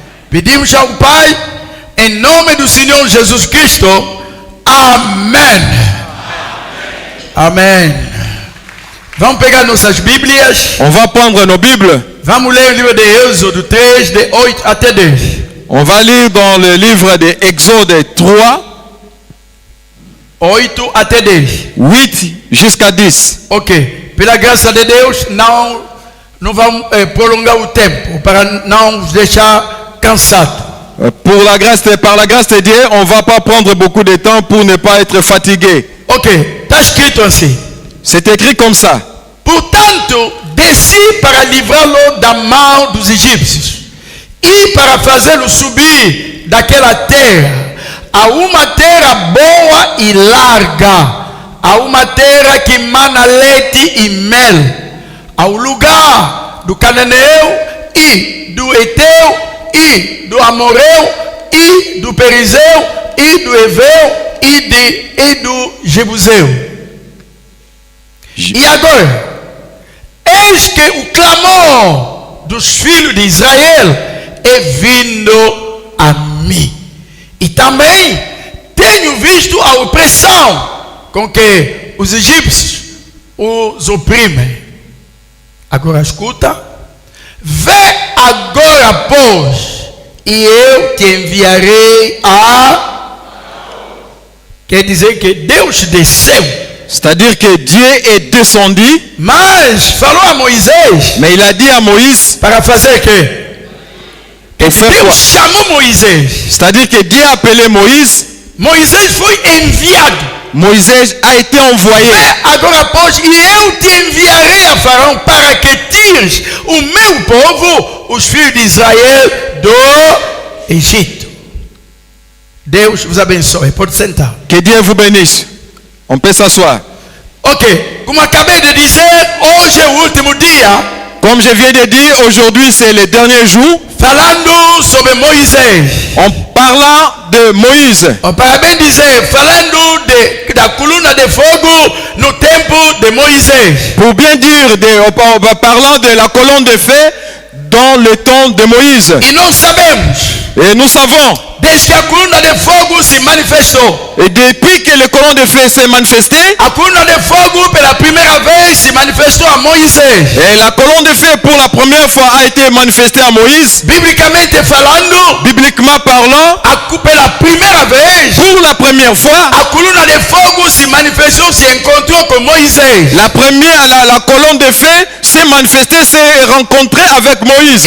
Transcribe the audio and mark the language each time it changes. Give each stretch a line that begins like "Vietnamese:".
Portuguese: Pedimos ao Pai, em nome do Senhor Jesus Cristo. Amém. Amém. Vamos pegar nossas Bíblias.
French: On va prendre nos Bibles.
Portuguese: Vamos ler o livro de Êxodo 3, de 8 até 10.
French: On va lire dans le livre de Exode 3,
Portuguese: 8 até 10.
French: 8 jusqu'à 10. Ok.
Portuguese: Pela graça de Deus, não vamos prolongar o tempo para não vos deixar cansado.
French: Par la grâce de Dieu, on ne va pas prendre beaucoup de temps pour ne pas être fatigué.
Portuguese: Ok. Está escrito assim.
French: C'est écrit comme ça.
Portuguese: Portanto, desci para livrá-lo da mão dos egípcios e para fazê-lo subir daquela terra a uma terra boa e larga, a uma terra que mana leite e mel, ao lugar do cananeu e do eteu e do amoreu e do perizeu e do eveu e do jebuseu. E agora, eis que o clamor dos filhos de Israel é vindo a mim. E também tenho visto a opressão com que os egípcios os oprimem. Agora escuta. Vê agora, pois, e eu te enviarei a... Quer dizer que Deus desceu.
French: C'est-à-dire que Dieu est descendu.
Portuguese: Mas falou a Moisés.
French: Mais il a dit à Moïse.
Portuguese: Para fazer que?
French: Pour faire quoi?
Portuguese: Deus chamou Moisés.
French: C'est-à-dire que Dieu a appelé Moïse.
Portuguese: Moisés foi enviado.
French: Moïse a été envoyé.
Portuguese: Agora, pois, e eu te enviarei a Faraó para que tires o meu povo, os filhos de Israel, do Egito. Deus vos abençoe. Pode sentar.
French: Que Dieu vous bénisse. On peut s'asseoir. Ok.
Portuguese: Como acabei de dizer, hoje é o último dia.
French: Comme je viens de dire, aujourd'hui c'est le dernier jour.
Portuguese: Falando sobre Moisés.
French: En parlant de Moïse.
Portuguese: Para bem dizer, falando da coluna de fogo no tempo de Moisés.
French: Pour bien dire, parlant de la colonne de feu dans le temps de Moïse.
Portuguese: E nós sabemos.
French: Et nous savons.
Portuguese: Desde que a coluna de fogo se manifestou.
French: Et depuis que le colonne de feu s'est manifesté.
Portuguese: A coluna de fogo pela primeira vez se manifestou a Moisés.
French: Et la colonne de feu pour la première fois a été manifestée à Moïse.
Portuguese: Biblicamente falando.
French: Bibliquement parlant.
Portuguese: Pela primeira vez.
French: Pour la première fois.
Portuguese: A coluna de fogo se manifestou, se encontrou com Moisés.
French: La colonne de feu s'est manifestée, s'est rencontrée avec Moïse.